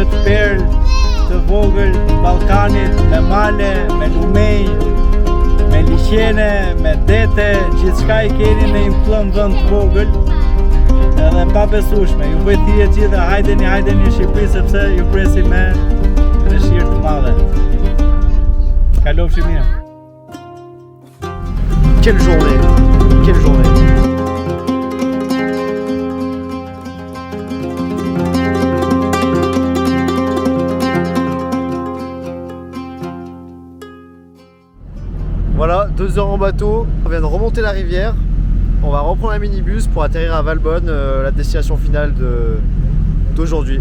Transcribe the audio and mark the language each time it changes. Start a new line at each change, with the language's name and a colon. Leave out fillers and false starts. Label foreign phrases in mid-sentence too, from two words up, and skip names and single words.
Albanian: këtë perl të vogël Ballkanit, me male, me lumej, me liqene, me dete, gjithçka I keni në një pllëm vend të vogël edhe pa besueshme. Ju bëj thirrje gjithë, hajdeni në Shqipëri sepse ju presim me dëshirë të madhe. Kalofshi mirë.
French: Quelle journée! Quelle journée! Voilà, 2 heures en bateau, on vient de remonter la rivière, on va reprendre un minibus pour atterrir à Valbonne, la destination finale d'aujourd'hui.